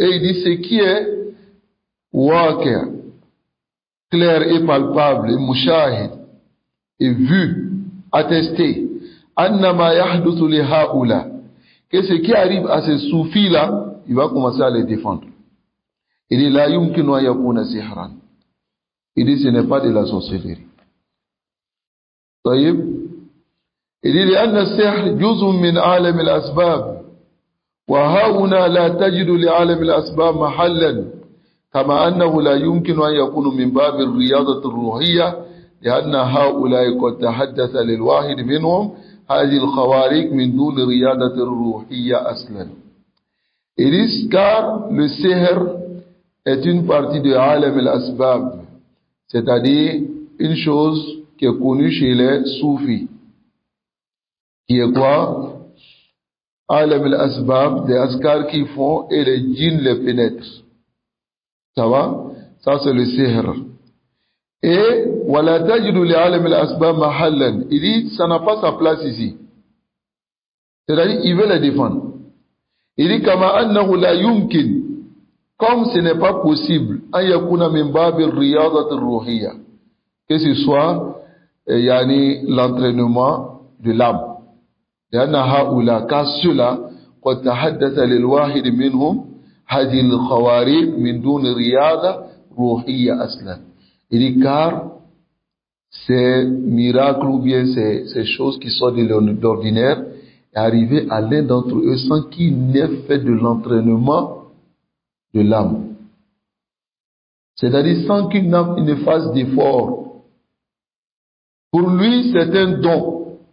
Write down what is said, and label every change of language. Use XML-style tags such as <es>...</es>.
<fr>Et il dit ce qui est</fr> <ar>waqi',</ar> <fr>clair et palpable, et</fr> <ar>mushahid,</ar> <fr>et vu, attesté,</fr> <ar>annama yahduthu li haula,</ar> <fr>que ce qui arrive à ces soufis-là, il va commencer à les défendre. Il dit</fr> <ar>la yumkinu an yakuna sihran.</ar> <fr>Il dit ce n'est pas de la sorcellerie.</fr> <ar>طيب.</ar> <fr>Il dit</fr> <ar>لأن السحر جزء من عالم الأسباب وهنا لا تجد لعالم الأسباب محلا كما أنه لا يمكن أن يكون من باب الرياضة الروحية لأن هؤلاء قد تحدث للواحد منهم هذه الخوارق من دون رياضة الروحية أصلا.</ar> <fr>Il dit car le sihr est une partie de</fr> <ar>عالم الأسباب,</ar> <fr>c'est-à-dire une chose qui est connue chez les soufis, qui est quoi? Alam al-asbab, des askars qui font et les djinns les pénètrent. Ça va? Ça c'est le sihr.</fr> <ar>Et wala tajidu li alam al-asbab mahallan.</ar> <fr>Il dit ça n'a pas sa place ici. C'est-à-dire il veut les défendre. Il dit</fr> <ar>kama annahu la yumkin,</ar> <fr>comme ce n'est pas possible</fr> <ar>an yakuna min bab ar-riyadat ar-ruhiyya,</ar> <fr>que ce soit yani l'entraînement de l'âme.</fr> <ar>لأن هؤلاء كسلا قد تحدث للواحد منهم هذه الخوارق من دون رياضة روحية أصلا.</ar> <fr>Il dit car ces miracles ou bien ces choses qui sortent de l'ordinaire est arrivé à l'un d'entre eux sans qu'il n'ait fait de l'entraînement de l'âme. C'est-à-dire sans qu'il ne fasse d'effort. Pour lui, c'est un don.</fr>